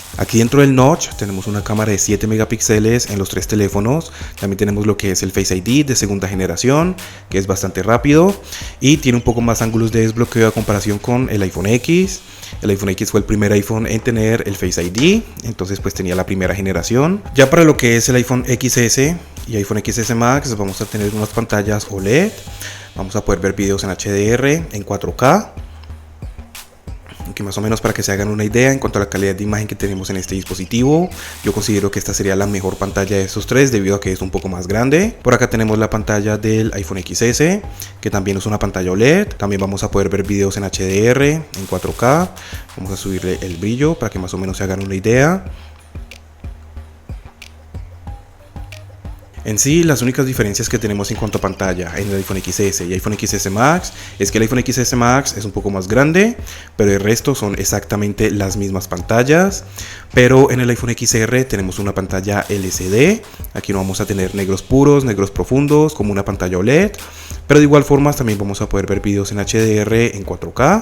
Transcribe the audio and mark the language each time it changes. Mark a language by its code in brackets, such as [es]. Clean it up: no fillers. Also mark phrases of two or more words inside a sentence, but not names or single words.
[es] Aquí dentro del notch tenemos una cámara de 7 megapíxeles en los tres teléfonos. También tenemos lo que es el Face ID de segunda generación, que es bastante rápido y tiene un poco más ángulos de desbloqueo a comparación con el iPhone X. El iPhone X fue el primer iPhone en tener el Face ID, entonces pues tenía la primera generación. Ya para lo que es el iPhone XS y iPhone XS Max vamos a tener unas pantallas OLED. Vamos a poder ver videos en HDR, en 4K. Que más o menos para que se hagan una idea en cuanto a la calidad de imagen que tenemos en este dispositivo, yo considero que esta sería la mejor pantalla de estos tres debido a que es un poco más grande. Por acá tenemos la pantalla del iPhone XS, que también es una pantalla OLED. También vamos a poder ver videos en HDR, en 4K. Vamos a subirle el brillo para que más o menos se hagan una idea. En sí, las únicas diferencias que tenemos en cuanto a pantalla en el iPhone XS y iPhone XS Max es que el iPhone XS Max es un poco más grande, pero el resto son exactamente las mismas pantallas. Pero en el iPhone XR tenemos una pantalla LCD. Aquí no vamos a tener negros puros, negros profundos como una pantalla OLED, pero de igual forma también vamos a poder ver videos en HDR en 4K.